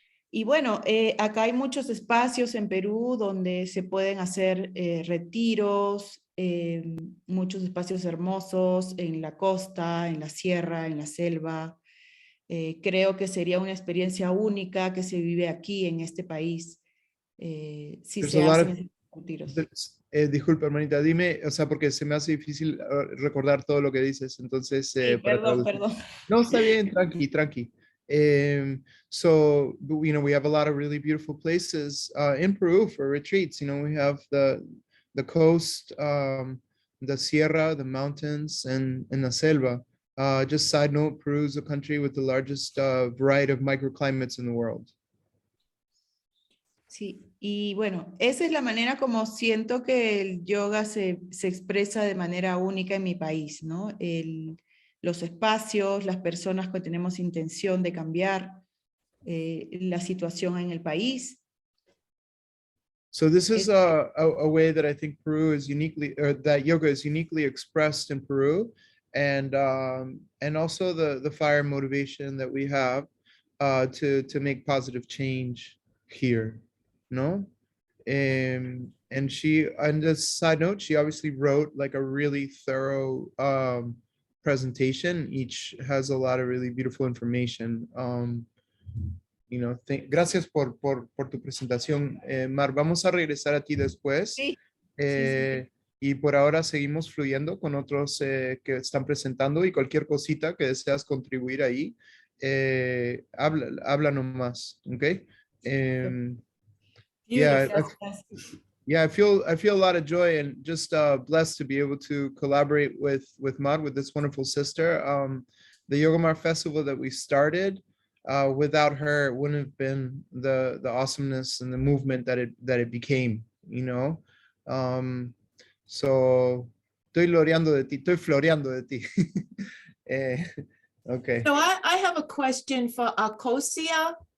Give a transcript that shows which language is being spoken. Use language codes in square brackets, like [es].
[es] Y bueno, acá hay muchos espacios en Perú donde se pueden hacer retiros, muchos espacios hermosos en la costa, en la sierra, en la selva. Creo que sería una experiencia única que se vive aquí en este país, si se hacen retiros. Disculpa, hermanita, dime, o sea, porque se me hace difícil recordar todo lo que dices, entonces Perdón. No, está bien, tranqui. [en] So, we have a lot of really beautiful places in Peru for retreats. We have the coast, the sierra, the mountains, and the selva. Just side note, Peru is a country with the largest variety of microclimates in the world. [es] Sí, y bueno, esa es la manera como siento que el yoga se expresa de manera única en mi país, ¿no? Los espacios, las personas que tenemos intención de cambiar la situación en el país. [en] So this is a way that I think Peru is that yoga is uniquely expressed in Peru, and also the fire motivation that we have to make positive change here, no? And on this side note, she obviously wrote like a really thorough presentation. Each has a lot of really beautiful information. [es] Gracias por tu presentación, Mar. Vamos a regresar a ti después. Sí. Y por ahora seguimos fluyendo con otros que están presentando y cualquier cosita que deseas contribuir ahí, habla nomás, ¿ok? [en] Um, yeah, yeah, I feel a lot of joy and just blessed to be able to collaborate with Maud, with this wonderful sister. The Yogamar Festival that we started, without her, it wouldn't have been the awesomeness and the movement that it became, you know. [es] So estoy floreando de ti. [en] Okay. So I have a question for Acosia.